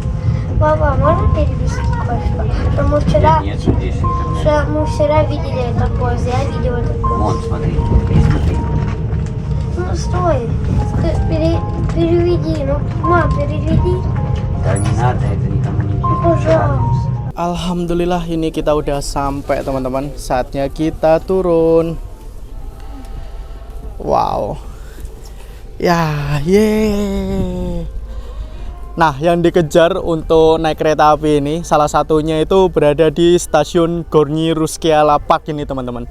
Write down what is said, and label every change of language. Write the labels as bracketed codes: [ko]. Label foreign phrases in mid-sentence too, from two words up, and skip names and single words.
[ru] Папа, можно перевести кое-что? Что мы вчера, Нет, здесь интернет. что мы вчера видели этот поезд, я видел этот поезд. Вон, смотри, здесь смотри. Ну стой, переведи, ну мам, переведи, Да не надо, это никому не ну, интересно. пожалуйста. [id] Alhamdulillah ini kita udah sampai teman-teman. Saatnya kita turun. Wow. Ya, yeay. Nah, yang dikejar untuk naik kereta api ini salah satunya itu berada di stasiun Gornji Ruskeala Park ini teman-teman.